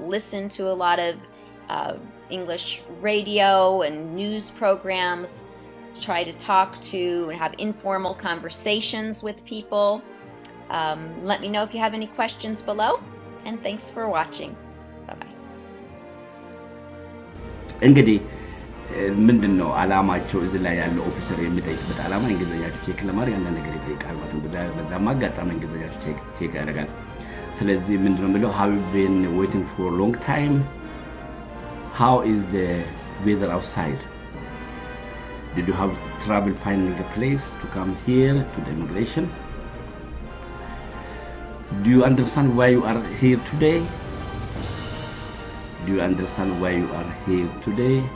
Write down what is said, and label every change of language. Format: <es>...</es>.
<en>Listen to a lot of English radio and news programs. Try to talk to and have informal conversations with people. Let me know if you have any questions below, and thanks for watching. Bye-bye.</en> <am>እንግዲህ ምንድነው አላማቸው እዚህ ላይ ያለው ኦፊሰር የሚጠይቅበት አላማ እንግሊዘኛችሁ ቼክ ለማድረግ አንድ ነገር ይጠይቃል ማለት ነው። በዛም አጋጣሚ እንግሊዘኛችሁ ቼክ ያደርጋል። ስለዚህ ምንድነው የሚለው</am> <en>have you been waiting for a long time? How is the weather outside? Did you have trouble finding a place to come here to the immigration? Do you understand why you are here today? Do you understand why you are here today?</en>